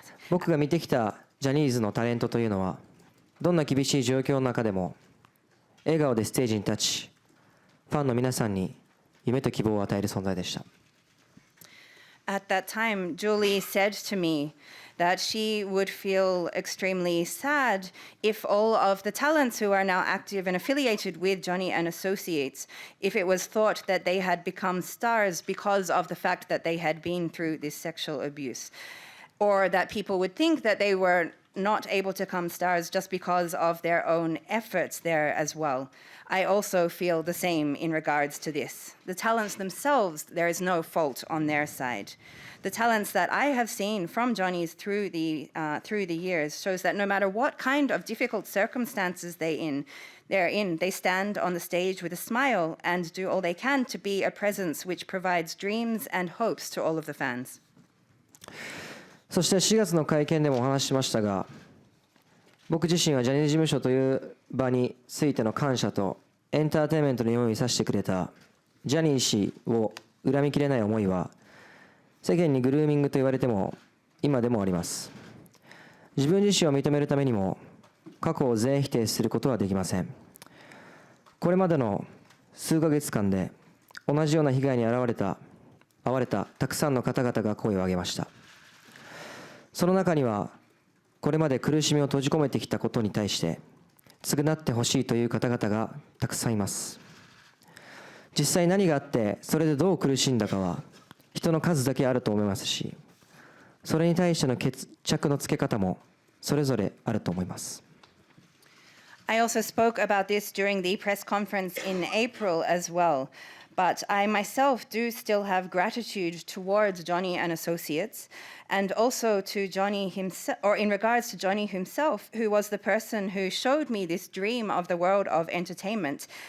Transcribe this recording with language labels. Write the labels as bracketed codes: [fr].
[ja] 僕が見てきたジャニーズのタレントというのは、どんな厳しい状況の中でも笑顔でステージに立ち、ファンの皆さんに夢と希望を与える存在でした。 [en] At that time, Julie said to me that she would feel extremely sad if all of the talents who are now active and affiliated with Johnny and Associates, if it was thought that they had become stars because of the fact that they had been through this sexual abuse, or that people would think that they were not able to become stars just because of their own efforts there as well. I also feel the same in regards to this. The talents themselves, there is no fault on their side. The talents that I have seen from Johnny's through the years shows that no matter what kind of difficult circumstances they're in, they stand on the stage with a smile and do all they can to be a presence which provides dreams and hopes to all of the fans. [ja] そして4月の会見でもお話ししましたが、僕自身はジャニーズ事務所という場についての感謝とエンターテインメントに用意させてくれたジャニー氏を恨みきれない思いは、世間にグルーミングと言われても今でもあります。自分自身を認めるためにも過去を全否定することはできません。これまでの数ヶ月間で同じような被害に遭われたたくさんの方々が声を上げました。その中には、これまで苦しみを閉じ込めてきたことに対して償ってほしいという方々がたくさんいます。実際何があってそれでどう苦しんだかは人の数だけあると思いますし、それに対しての決着のつけ方もそれぞれあると思います。 [en] I also spoke about this during the press conference in April as well. But I myself do still have gratitude towards Johnny and Associates, and also to Johnny himself, or in regards to Johnny himself, who was the person who showed me this dream of the world of entertainment.